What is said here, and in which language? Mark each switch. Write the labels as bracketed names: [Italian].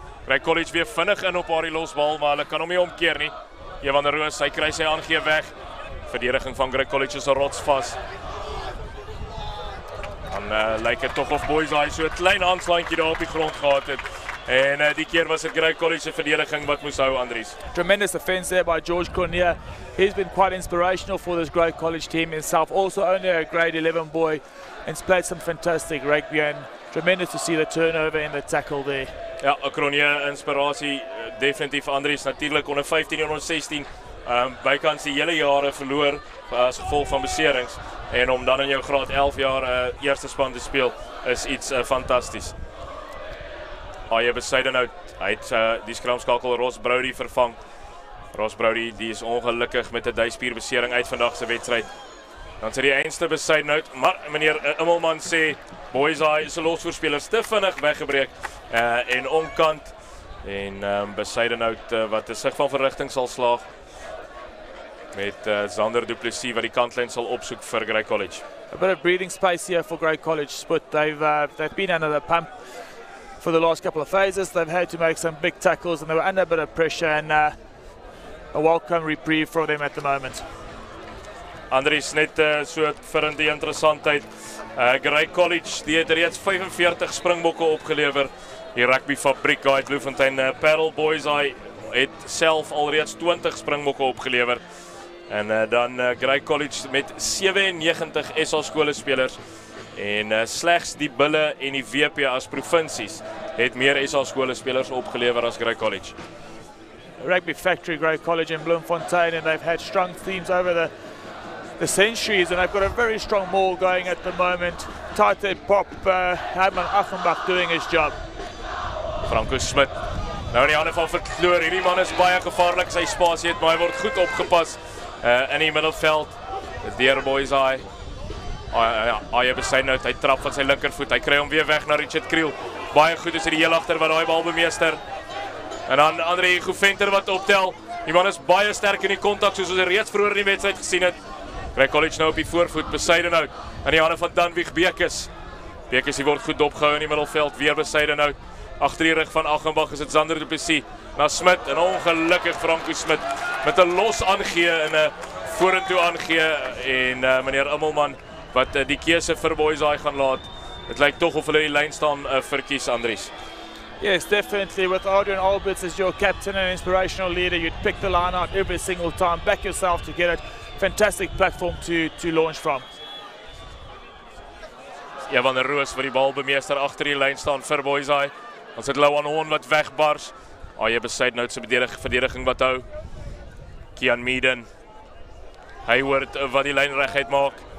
[Afrikaans] Grey College weer vinnig in op haar die losbal, maar hulle kan hom nie omkeer nie. Evan der Roos, hy kry sy aangee weg. Verdediging van Grey College is 'n rots vas. Dan lyk dit tog of Boys Eye so 'n klein aanslaantjie daar op die grond gehad het. En die keer was dit Grey College se verdediging wat moes hou, Andries. [English] Tremendous defense there by George Cornelius. He's been quite inspirational for this Grey College team himself. Also only a grade 11 boy and played some fantastic rugby and tremendous to see the turnover in the tackle there. [Afrikaans] Ja, 'n Cornelius inspirasie definitief, Andries. Natuurlik onder 15 en onder 16 bykans die hele jare verloor as gevolg van beserings. En om dan in jou graad 11 jaar eerste span te speel is iets fantasties. Aye Besuidenhout, hy het die skramskakel Ross Brody vervang. Ross Brody die is ongelukkig met 'n duispierbesering uit vandag se wedstryd. Dan sê die eindste Besuidenhout, maar meneer Immelman sê Boys Eye se losvoorspelers te vinnig weggebreek en onkant. En Besuidenhout wat 'n sig van verrigting sal slaag met Zander Duplessis wat die kantlyn sal opsoek vir Grey College. [English] A bit of breathing space here for Grey College, but they've been under the pump for the last couple of phases. They've had to make some big tackles and they were under a bit of pressure and a welcome reprieve for them at the moment. [Afrikaans] Andries, net so vir die interessantheid. Grey College die het reeds 45 springbokke opgelewer. Die rugbyfabriek daar uit Bloemfontein. Paarl Boys Eye het self alreeds 20 springbokke opgelewer. En dan Grey College met 97 SA skole spelers. En slegs die Bulle en die WP as provinsies het meer SA skole spelers opgelewer as Grey College. [English] Rugby factory, Grey College in Bloemfontein, and they've had strong teams over the centuries, and they've got a very strong maul going at the moment. Tight pop, Herman Achenbach doing his job. [Afrikaans] Franco Smit, nou in die hande van Verkloor, hierdie man is baie gevaarlik, sy spasie het, maar hy word goed opgepas in die middelveld. Deur Boys Eye. Aye Besuidenhout, hy trap van sy linkervoet, hy kry hom weer weg na Richard Kriel. Baie goed is hy die heel agter wat daai bal bemeester. En dan Andre Hugo Venter wat optel. Die man is baie sterk in die kontak soos ons reeds vroeër in die wedstryd gesien het. Grey College nou op die voorvoet, Besuidenhout in die hande van Dan Wieg Bekes. Bekes die word goed dopgehou in die middelveld, weer Besuidenhout. Agter die rug van Achenbach is dit Zander Duplessis na Smit en ongelukkig Franco Smit met 'n los aangee en 'n vorentoe aangee en meneer Immelman wat die keuse vir Boys Eye gaan laat dit lyk tog of hulle die lyn staan verkies, Andries. [English] Yes, definitely. With Adrian Alberts as your captain and inspirational leader, you'd pick the line out every single time, back yourself to get it. Fantastic platform to launch from. [Afrikaans] Evan Roos vir die bal bemeester agter die lyn staan vir Boysay. Dan sit Louan Horn wat wegbars. Aye Besuidenhout se verdediging wat hou. Kian Meaden. Hy hoort wat die lyn reguit maak.